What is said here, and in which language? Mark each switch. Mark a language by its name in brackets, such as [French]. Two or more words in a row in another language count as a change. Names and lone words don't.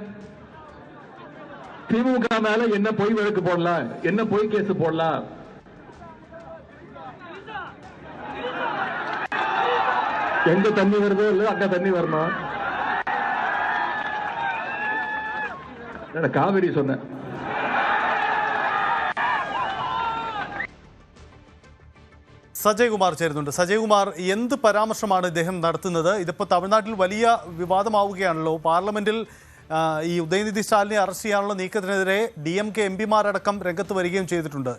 [Tamil] திமுக மேல என்ன பொய் வழக்கு போடலாம், என்ன பொய் கேஸ் போடலாம். எங்க தண்ணி வருதோ இல்ல அங்க தண்ணி வரணும். காவிரி சொன்னேன். [Malayalam] സജയ് കുമാർ ചേരുന്നുണ്ട്. സജയ് കുമാർ, എന്ത് പരാമർശമാണ് ഇദ്ദേഹം നടത്തുന്നത്? ഇതിപ്പോൾ തമിഴ്നാട്ടിൽ വലിയ വിവാദമാവുകയാണല്ലോ. പാർലമെന്റിൽ ഈ ഉദയനിധി സ്റ്റാലിനെ അറസ്റ്റ് ചെയ്യാനുള്ള നീക്കത്തിനെതിരെ DMK MPമാരടക്കം രംഗത്ത് വരികയും ചെയ്തിട്ടുണ്ട്.